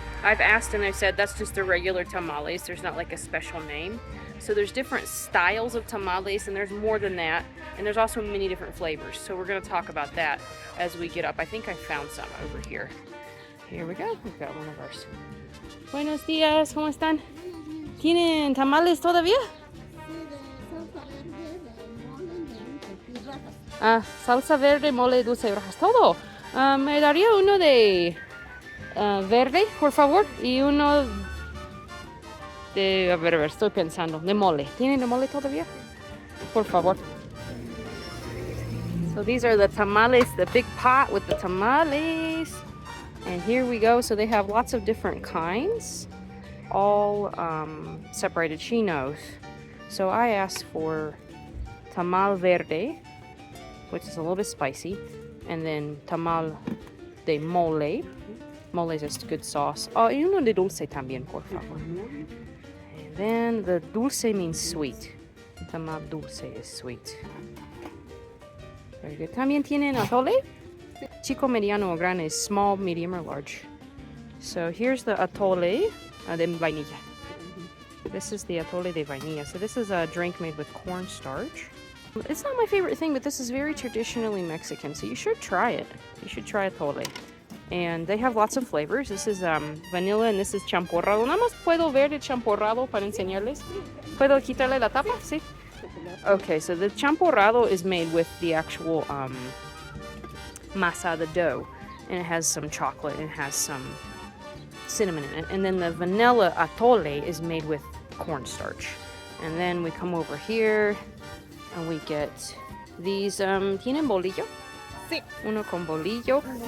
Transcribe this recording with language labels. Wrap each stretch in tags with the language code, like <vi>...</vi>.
<en>I've asked and they said that's just the regular tamales. There's not like a special name. So there's different styles of tamales, and there's more than that. And there's also many different flavors. So we're going to talk about that as we get up. I think I found some over here. Here we go. We've got one of ours.</en> <es>Buenos días. ¿Cómo están? ¿Tienen tamales todavía? Salsa verde, mole, dulce y rajas. Todo. Me daría uno de verde, por favor. Y uno de... A ver, estoy pensando. De mole. ¿Tienen de mole todavía? Por favor.</es> <en>So these are the tamales, the big pot with the tamales. And here we go. So they have lots of different kinds. All separated. She knows. So I asked for tamal verde, which is a little bit spicy, and then tamal de mole. Mole is just good sauce.</en> <es>Oh, y uno de dulce también, por favor.</es> <en>And then the dulce means sweet. Tamal dulce is sweet. Very good.</en> <es>También tienen atole. Chico, mediano, o grande</es> <en>is small, medium, or large. So here's the atole de vainilla. This is the atole de vainilla. So this is a drink made with cornstarch. It's not my favorite thing, but this is very traditionally Mexican, so you should try it. You should try atole. And they have lots of flavors. This is vanilla, and this is champorrado.</en> <es>Nada más puedo ver el champorrado para enseñarles. ¿Puedo quitarle la tapa? Sí.</es> <en>Okay, so the champorrado is made with the actual masa, the dough. And it has some chocolate, and it has some cinnamon in it. And then the vanilla atole is made with cornstarch. And then we come over here, and we get these,</en> <es>¿tienen bolillo? Sí. Uno con bolillo.</es>